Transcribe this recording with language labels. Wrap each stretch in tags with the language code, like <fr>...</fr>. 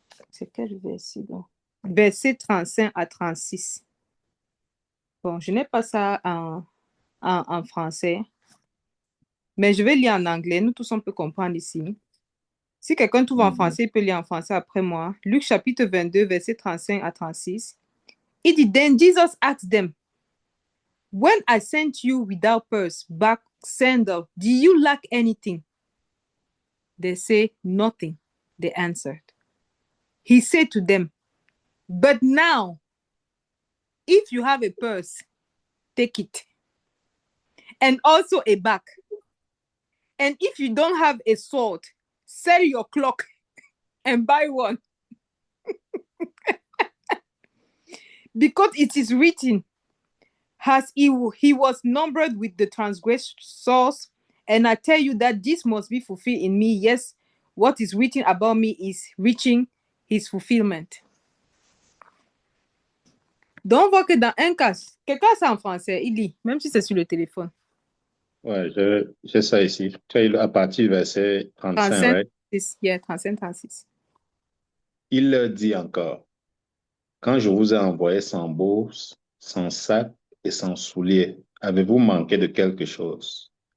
<fr>C'est quel verset donc? Verset 35 à 36. Bon, je n'ai pas ça en français, mais je vais lire en anglais. Nous tous, on peut comprendre ici. Si quelqu'un trouve en Mhm. français, il peut lire en français après moi. Luc chapitre 22, verset 35 à 36. Il dit,</fr> <en>Then Jesus asked them, When I sent you without purse, bag, sandal, do you lack anything? They say, Nothing, they answered. He said to them, But now, if you have a purse, take it, and also a bag. And if you don't have a sword, sell your cloak and buy one. Because it is written, as he was numbered with the transgressors, and I tell you that this must be fulfilled in me. Yes, what is written about me is reaching his fulfillment.</en> <fr>Donc, on voit que dans un cas, quelqu'un c'est en français, il lit, même si c'est sur le téléphone. Ouais, j'ai ça ici. Tu as eu à partir du verset 35, 35,</fr> <en>right? 36, yeah, 35, 36.</en> <fr>Il leur dit encore, quand je vous ai envoyé sans bourse, sans sac et sans souliers, avez-vous manqué de quelque chose?</fr>